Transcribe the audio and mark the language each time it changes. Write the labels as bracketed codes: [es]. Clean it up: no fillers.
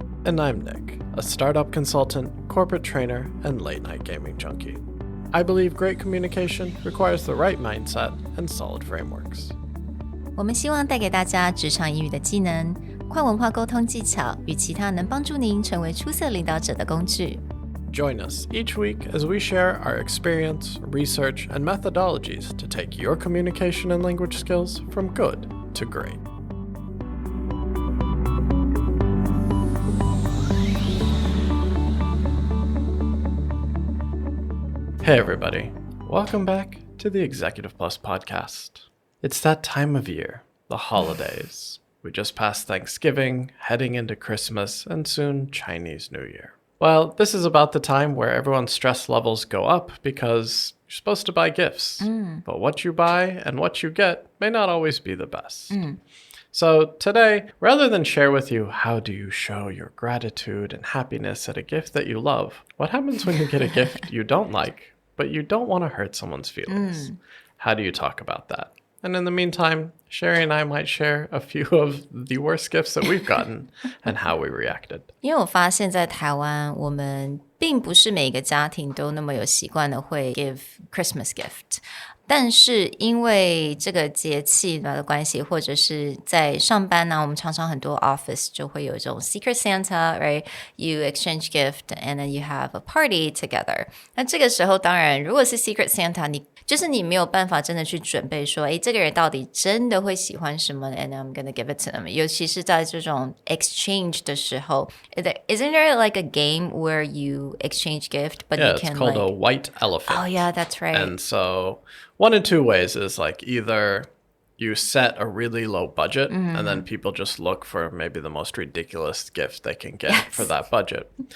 [en] And I'm Nick, a startup consultant, corporate trainer, and late-night gaming junkie. I believe great communication requires the right mindset and solid frameworks. [zh] 我们希望带给大家职场英语的技能、跨文化沟通技巧与其他能帮助您成为出色领导者的工具。 [en] Join us each week as we share our experience, research, and methodologies to take your communication and language skills from good to great. Hey everybody, welcome back to the Executive Plus podcast. It's that time of year, the holidays. We just passed Thanksgiving, heading into Christmas, and soon Chinese New Year. Well, this is about the time where everyone's stress levels go up because you're supposed to buy gifts. But what you buy and what you get may not always be the best. So today, rather than share with you how do you show your gratitude and happiness at a gift that you love, what happens when you get a gift you don't like, but you don't want to hurt someone's feelings? How do you talk about that? And in the meantime, Sherry and I might share a few of the worst gifts that we've gotten and how we reacted. [zh] 因为我发现在台湾，我们并不是每一个家庭都那么有习惯的会 [en] give Christmas gift。 [zh] 但是因为这个节气的关系，或者是在上班呢，我们常常很多 office 就会有这种 Secret Santa, right? [en] You exchange gift and then you have a party together. [zh] 那这个时候，当然，如果是 Secret Santa，你没有办法真的去准备说，诶，这个人到底真的会喜欢什么 [en] and I'm gonna give it to them. [zh] 尤其是在这种 exchange 的时候 [en] Isn't there like a game where you exchange gift, but you can it's called like... a white elephant. Oh yeah, that's right. And so one of two ways is like either you set a really low budget and then people just look for maybe the most ridiculous gift they can get for that budget.